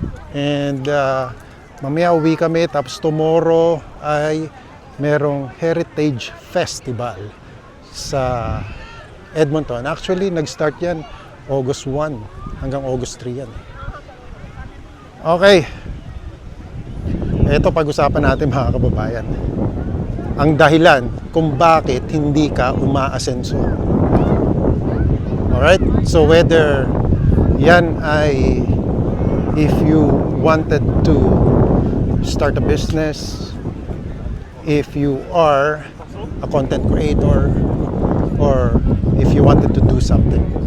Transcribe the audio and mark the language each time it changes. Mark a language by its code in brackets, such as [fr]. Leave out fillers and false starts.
[tl] And mamaya uwi kami. Tapos tomorrow ay merong Heritage Festival sa Edmonton. Actually, nag-start yan August 1 hanggang August 3 yan. [en] Okay. [tl] Ito pag-usapan natin mga kababayan. Ang dahilan kung bakit hindi ka umaasenso. [en] Alright? So whether [tl] yan ay [en] if you wanted to start a business, if you are a content creator, or if you wanted to do something.